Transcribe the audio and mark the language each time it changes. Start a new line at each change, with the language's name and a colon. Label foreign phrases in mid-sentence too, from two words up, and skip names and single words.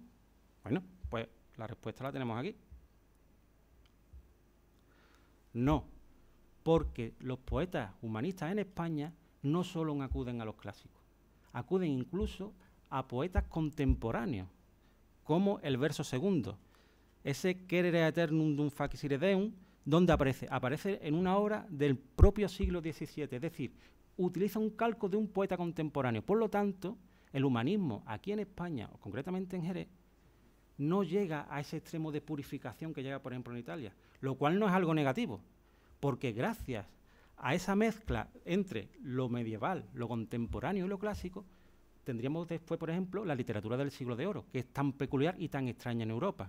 Spanish: Bueno, pues la respuesta la tenemos aquí. No, porque los poetas humanistas en España no solo acuden a los clásicos, acuden incluso a poetas contemporáneos, como el verso segundo, ese
Latin: querere aeternum dum facere deum,
Spanish: ¿dónde aparece? Aparece en una obra del propio siglo XVII, es decir, utiliza un calco de un poeta contemporáneo. Por lo tanto, el humanismo aquí en España, o concretamente en Jerez, no llega a ese extremo de purificación que llega, por ejemplo, en Italia, lo cual no es algo negativo, porque gracias a esa mezcla entre lo medieval, lo contemporáneo y lo clásico, tendríamos después, por ejemplo, la literatura del siglo de oro, que es tan peculiar y tan extraña en Europa.